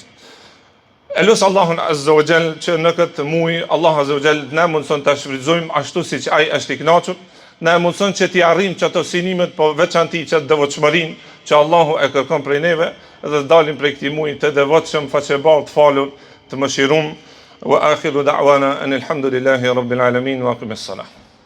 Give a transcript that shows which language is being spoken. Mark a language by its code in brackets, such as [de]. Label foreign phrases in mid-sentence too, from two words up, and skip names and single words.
[sq] E lusë Allahun [ar] عز وجل [sq] që në këtë muaj Allah [ar] عز وجل [sq] na mundson ta shfrytëzojmë ashtu siç ai është i kënaqur. Na e mundson që t'i arrim që ato sinimet, po veçanti që devotshmërinë që Allahu e kërkon prej neve, dhe dalim prej këtij muaji të devotshëm, faqebar, të falur, të mëshirum. [ar] وآخر دعوانا أن الحمد لله رب العالمين وأقم الصلاة.